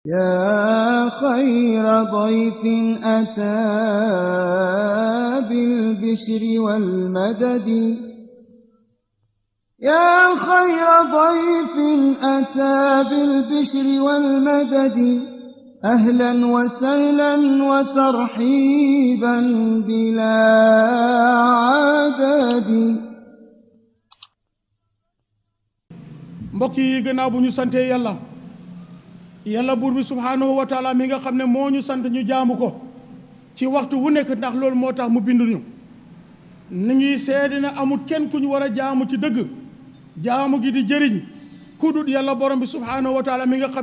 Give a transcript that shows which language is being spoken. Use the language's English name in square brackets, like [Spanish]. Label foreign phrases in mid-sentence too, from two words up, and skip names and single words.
[Arabic] يا خير ضيف أتى بالبشر والمدد يا خير ضيف أتى بالبشر والمدد أهلا وسهلا وترحيبا بلا عدد [Wolof] mbokk yi gannaaw bu ñu sante yàlla buur bi [Arabic] سبحانه وتعالى [Wolof] mi nga xam ne moo ñu sant ñu jaamu ko ci waxtu wu nekk ndax loolu moo tax mu binduñu ni ñuy seede ne amul kenn ku ñu war a jaamu ci dëgg jaamu gi di jëriñ ku dul yàlla borom bi [Arabic] سبحانه وتعالى [Wolof] mi nga xam